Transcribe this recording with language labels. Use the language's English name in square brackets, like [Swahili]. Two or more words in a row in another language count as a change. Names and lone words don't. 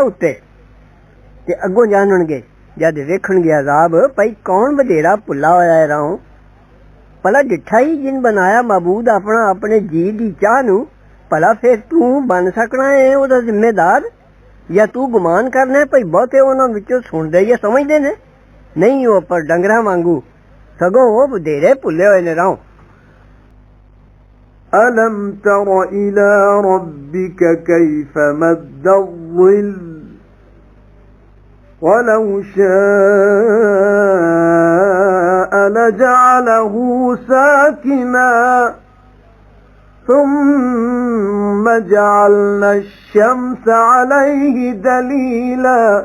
[Punjabi] ਉੱਤੇ ਤੇ ਅੱਗੋਂ ਜਾਣਨਗੇ ਜਦ ਵੇਖਣਗੇ ਅਜ਼ਾਬ ਭਾਈ ਕੌਣ ਵਧੇਰਾ ਭੁੱਲਾ ਹੋਇਆ ਹੈ ਰਾਹੋਂ ਭਲਾ ਡਿੱਠਾ ਹੀ ਜਿਨ ਬਣਾਇਆ ਮਾਬੂਦ ਆਪਣਾ ਆਪਣੇ ਜੀ ਦੀ ਚਾਹ ਨੂੰ ਭਲਾ ਫਿਰ ਤੂੰ ਬਣ ਸਕਣਾ ਹੈ ਉਹਦਾ ਜ਼ਿੰਮੇਦਾਰ ਜਾਂ ਤੂੰ ਗੁਮਾਨ ਕਰਨਾ ਭਾਈ ਬਹੁਤੇ ਉਹਨਾਂ ਵਿੱਚੋਂ ਸੁਣਦੇ ਜਾਂ ਸਮਝਦੇ ਨੇ ਨਹੀਂ ਉਹ ਪਰ ਡੰਗਰਾਂ ਵਾਂਗੂ ਸਗੋਂ ਉਹ ਵਧੇਰੇ ਭੁੱਲੇ ਹੋਏ ਨੇ ਰਾਹੋਂ [Arabic] أَلَمْ تَرَ إِلَى رَبِّكَ كَيْفَ مَدَّ الظِّلَّ وَلَوْ شَاءَ لَجَعَلَهُ سَاكِنًا ثُمَّ جَعَلْنَا الشَّمْسَ عَلَيْهِ دَلِيلًا